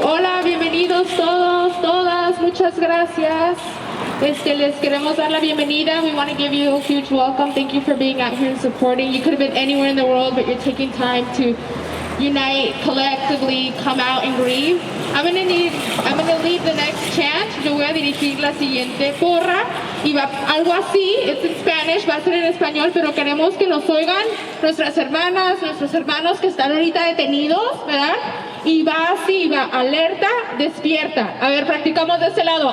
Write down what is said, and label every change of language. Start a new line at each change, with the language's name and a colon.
Spanish: Hola, bienvenidos todos, todas. Muchas gracias. Les queremos dar la bienvenida.
English: We want to give you a huge welcome. Thank you for being out here and supporting. You could have been anywhere in the world, but you're taking time to unite, collectively, come out and grieve. I'm going to lead the next chant.
Spanish: Yo voy a dirigir la siguiente porra y va algo así.
English: It's in Spanish,
Spanish: va a ser en español, pero queremos que nos oigan nuestras hermanas, nuestros hermanos que están ahorita detenidos, ¿verdad? Y va así, va, alerta, despierta. A ver, practicamos de este lado.